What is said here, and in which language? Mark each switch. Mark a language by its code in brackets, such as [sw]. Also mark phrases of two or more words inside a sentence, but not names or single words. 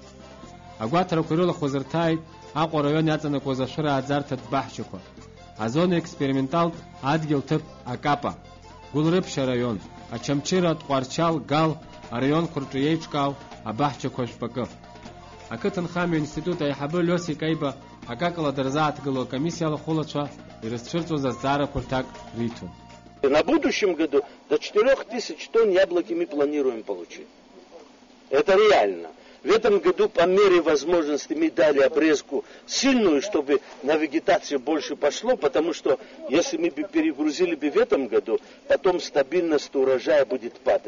[ab] Агәаҭарақәа ирылахәыз рҭааит Аҟәа араион иаҵанакуаз ашәырааӡарҭатә баҳчақәа, азона експерименталтә адгьыл-ҭыԥ Акапа, Гәылрыԥшь араион, Ачамчыра, Тҟәарчал, Гал араионқәа рҿы еиҿкаау абаҳчақәа жәпакы. Ақыҭанхамҩа институт аиҳабы Лиосик Каиба акакала дырзааҭгыло акомиссиа алахәылацәа ирызцәырҵуаз азҵаарақәа рҭак риҭон. [ru] На будущем году до 4000 тонн яблоки мы планируем получить. Это реально. В этом году по мере возможности мы дали обрезку сильную, чтобы на вегетацию больше пошло, потому что если мы бы перегрузили бы в этом году, потом стабильность урожая будет падать.